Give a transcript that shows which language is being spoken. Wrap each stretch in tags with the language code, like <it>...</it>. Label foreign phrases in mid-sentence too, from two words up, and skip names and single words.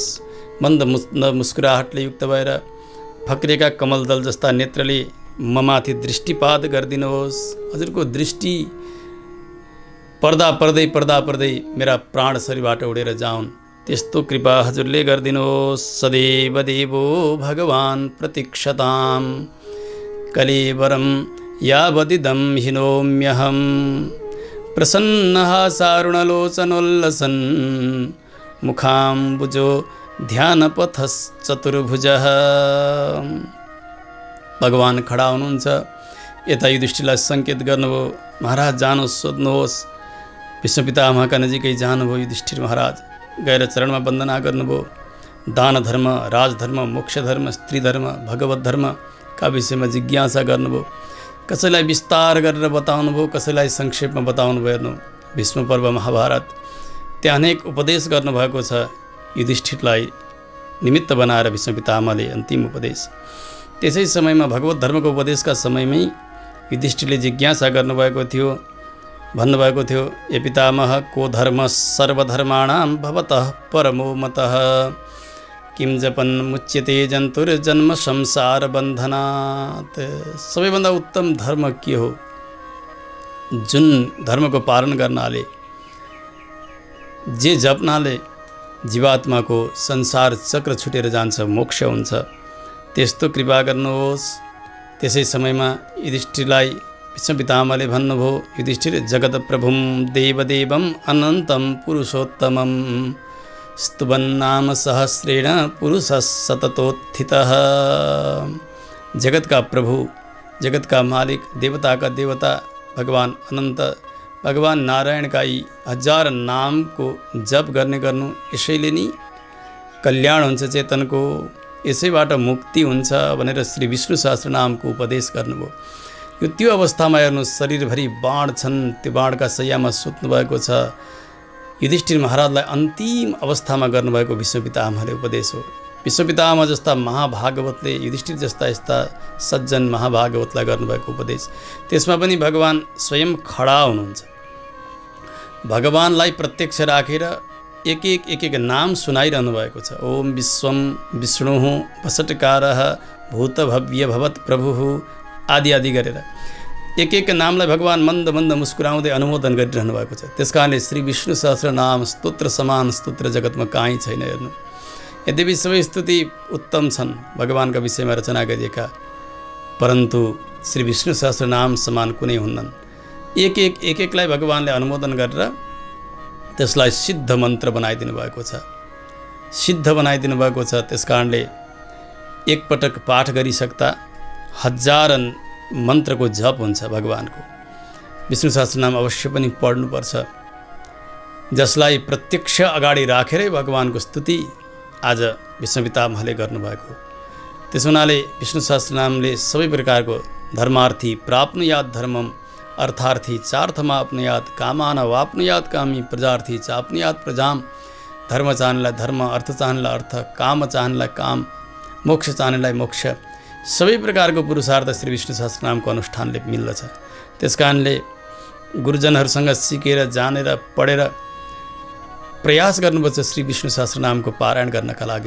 <ne>मन्द मुस्कुराहटले युक्त भएर फक्रेका कमलदल जस्ता नेत्रले ममाथि दृष्टिपात गरिदिनुहोस्। हजुरको दृष्टि पर्दा पर्दै मेरा प्राण शरीरबाट उडेर जाउन्, त्यस्तो कृपा हजुरले गरिदिनुहोस्।</ne> <sa>सदैव देवो भगवान् प्रतीक्षताम् कलेवरं यावदिदं हिनोम्यहम् प्रसन्नः सारुणलोचनोल्लसन् मुखाम्बुजो ध्यानपथश्चतुर्भुजः।</sa> <ne>भगवान खडा हुनुहुन्छ। यता युधिष्ठिरलाई सङ्केत गर्नुभयो, महाराज जानुहोस्, सोध्नुहोस्। विश्वपितामहका नजिकै जानुभयो युधिष्ठिर महाराज, गएर चरणमा वन्दना गर्नुभयो। दान धर्म, राजधर्म, मोक्ष धर्म, स्त्री धर्म, भगवत धर्मका विषयमा जिज्ञासा गर्नुभयो। कसैलाई विस्तार गरेर बताउनुभयो, कसैलाई संक्षेपमा बताउनुभयो। हेर्नु, भीष्म पर्व महाभारत, त्यहाँ अनेक उपदेश गर्नुभएको छ युधिष्ठिरलाई निमित्त बनाएर विश्वपितामहले अन्तिम उपदेश। त्यसै समयमा भगवत धर्मको उपदेशका समयमै युधिष्ठिरले जिज्ञासा गर्नुभएको थियो, भन्नुभएको थियो,</ne> <sa>ये पितामह को धर्म सर्वधर्माणां भवतः परमो मतः किम जपन मुच्यते जन्तुर्जन्म संसार बन्धनात्।</sa> <ne>सबैभन्दा उत्तम धर्म के हो? जुन धर्मको पालन गर्नाले, जे जप्नाले जीवात्माको संसार चक्र छुटेर जान्छ, मोक्ष हुन्छ, त्यस्तो कृपा गर्नुहोस्। त्यसै समयमा युधिष्ठिरलाई विश्वपितामहले भन्नुभयो,</ne> <sa>युधिष्ठिर, जगत प्रभुं देवदेवं अनन्तं पुरुषोत्तमं स्तुवन्नाम सहस्रेण पुरुषः सततोत्थितः।</sa> <hi>जगत का प्रभु, जगत का मालिक, देवता का देवता भगवान अनन्त भगवान नारायण का</hi> <ne>यी 1000 नामको जप गर्नु यसैले नि कल्याण हुन्छ चेतनको, यसैबाट मुक्ति हुन्छ भनेर श्री विष्णु सहस्रनामको उपदेश गर्नुभयो। यो त्यो अवस्थामा हेर्नु, शरीरभरि बाण छन्, त्यो बाणका शय्यामा सुत्नुभएको छ। युधिष्ठिर महाराजलाई अन्तिम अवस्थामा गर्नुभएको विश्वपितामहले उपदेश हो। विश्वपितामह जस्ता महाभागवतले युधिष्ठिर जस्ता यस्ता सज्जन महाभागवतलाई गर्नुभएको उपदेश, त्यसमा पनि भगवान स्वयं खडा हुनुहुन्छ। भगवानलाई प्रत्यक्ष राखेर एक एक नाम सुनाइरहनु भएको छ।</ne> <sa>ओम विश्वम विष्णुः वसटकारः भूतभव्य भवत् प्रभुः</sa> <ne>आदि आदि गरेर एक एक नामलाई भगवान मन्द मन्द मुस्कुराउँदै अनुमोदन गरिरहनु भएको छ। त्यस कारणले श्री विष्णु सहस्र नाम स्तोत्र समान स्तोत्र जगतमा कहीँ छैन। हेर्नु, यद्यपि सबै स्तुति उत्तम छन् भगवानका विषयमा रचना गरिएका, परन्तु श्री विष्णु सहस्र नाम समान कुनै हुन्नन्। एक एकलाई भगवानले अनुमोदन गरेर त्यसलाई सिद्ध मन्त्र बनाइदिनु भएको छ, सिद्ध बनाइदिनु भएको छ। त्यस कारणले एकपटक पाठ गरिसक्दा 1000 मन्त्रको जप हुन्छ भगवानको। विष्णु सहस्रनाम अवश्य पनि पढ्नुपर्छ, जसलाई प्रत्यक्ष अगाडि राखेरै भगवानको स्तुति आज विश्वपितामहले गर्नुभएको। त्यस हुनाले विष्णु सहस्रनामले सबै प्रकारको</ne> <sa>धर्मार्थी प्राप्नुयात् धर्मम, अर्थार्थी चार्थमाप्नुयात्, कामान वाप्नुयात् कामी, प्रजार्थी चाप्नुयात् प्रजाम।</sa> <ne>धर्म चाहनेलाई धर्म, अर्थ चाहनेलाई अर्थ, काम चाहनेलाई काम, मोक्ष चाहनेलाई मोक्ष। सबै प्रकारको पुरुषार्थ श्री विष्णु सहस्रनामको अनुष्ठानले मिल्दछ। त्यस कारणले गुरुजनहरूसँग सिकेर जानेर पढेर प्रयास गर्नुपर्छ श्री विष्णु सहस्रनामको पारायण गर्नका लागि।</ne>